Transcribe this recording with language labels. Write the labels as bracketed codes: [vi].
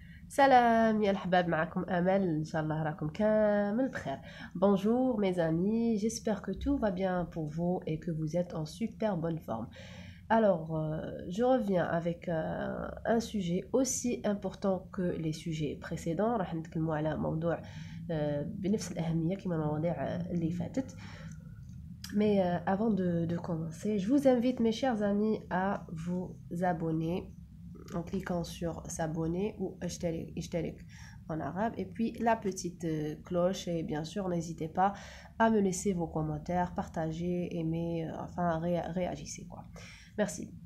[ar] Salam, ya الحباب معكم أمل إن شاء الله راكم كامل بخير. [fr] Bonjour mes amis, j'espère que tout va bien pour vous et que vous êtes en super bonne forme. Alors, je reviens avec un sujet aussi important que les sujets précédents. [ar] راح نتكلموا على موضوع بنفس الأهمية كما المواضيع اللي فاتت. [fr] Mais avant de commencer, je vous invite mes chers amis à vous abonner en cliquant sur s'abonner ou اشترك en arabe et puis la petite cloche et bien sûr n'hésitez pas à me laisser vos commentaires, partager, aimer, enfin réagissez quoi. Merci.